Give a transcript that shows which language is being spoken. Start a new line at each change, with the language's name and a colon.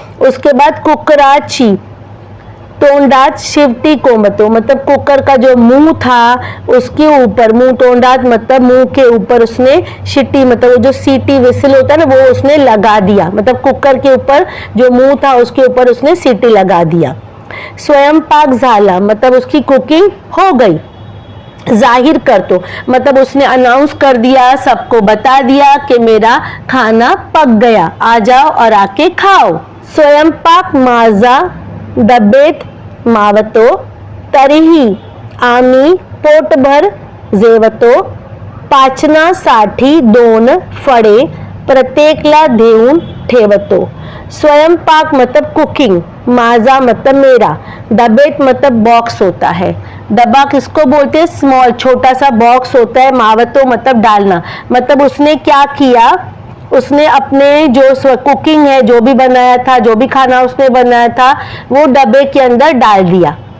Hindi: उसके बाद
Marathi: कुकराची तोंडात शिवटी कोंबतो
Hindi: मतलब कुकर का जो मुंह था उसके ऊपर, मुंह तोंडात मतलब मुंह के ऊपर उसने शिट्टी मतलब वो जो सीटी विसिल होता है ना वो उसने लगा दिया, मतलब कुकर के ऊपर जो मुंह था उसके ऊपर उसने सीटी लगा दिया।
Marathi: स्वयंपाक झाला
Hindi: मतलब उसकी कुकिंग हो गई। जाहिर कर, तो मतलब उसने अनाउंस कर दिया, सबको बता दिया कि मेरा खाना पक गया, आ जाओ और आके खाओ।
Marathi: स्वयंपाक माझा डबेत मावतो, तरीही आम्ही पोटभर जेवतो, पाचनासाठी 2 फळे प्रत्येकला देऊन ठेवतो।
Hindi: स्वयंपाक मतलब कुकिंग, माझा मतलब मेरा, डबेत मतलब बॉक्स होता है। डब्बा किसको बोलते हैं, स्मॉल छोटा सा बॉक्स होता है। मावतो मतलब डालना, मतलब उसने क्या किया, उसने अपने जो कुकिंग है, जो भी बनाया था, जो भी खाना उसने बनाया था वो डब्बे के अंदर डाल दिया।